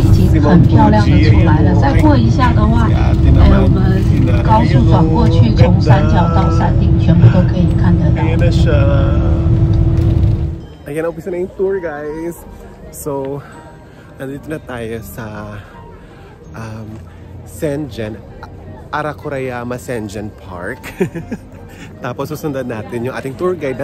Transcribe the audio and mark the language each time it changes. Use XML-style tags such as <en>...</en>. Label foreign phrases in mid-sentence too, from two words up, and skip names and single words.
<zh>很漂亮的出来了，再过一下的话，我们高速转过去，从山脚到山顶，全部都可以看得到。</zh> <tl>Ayan na siya. Ayan, umpisa na yung tour guys. So, nandito na tayo sa Senjen, Arakurayama Senjen Park. Tapos susundan natin yung ating tour guide.</tl>